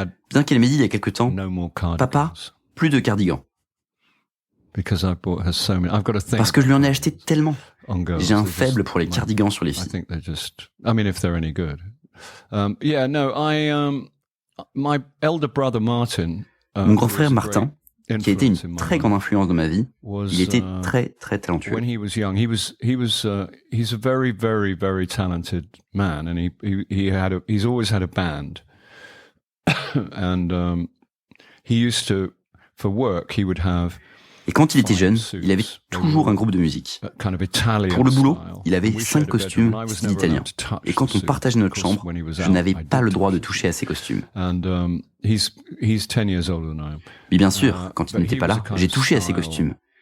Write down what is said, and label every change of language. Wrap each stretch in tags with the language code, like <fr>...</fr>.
<fr>Bien qu'elle m'ait dit il y a quelque temps, « Papa, plus de cardigans. » Parce que je lui en ai acheté tellement. J'ai un faible pour les cardigans sur les filles. Mon grand frère Martin, qui a été une très grande influence dans ma vie, il était très très talentueux.</fr> <en>He's a very very very talented man, and he's always had a band. And he used to, for work, he would have.</en> <fr>Et quand il était jeune, il avait toujours un groupe de musique. Pour le boulot, il avait 5 costumes style italien. Et quand on partageait notre chambre, je n'avais pas le droit de toucher à ces costumes. Mais bien sûr, quand il n'était pas là, j'ai touché à ces costumes.</fr>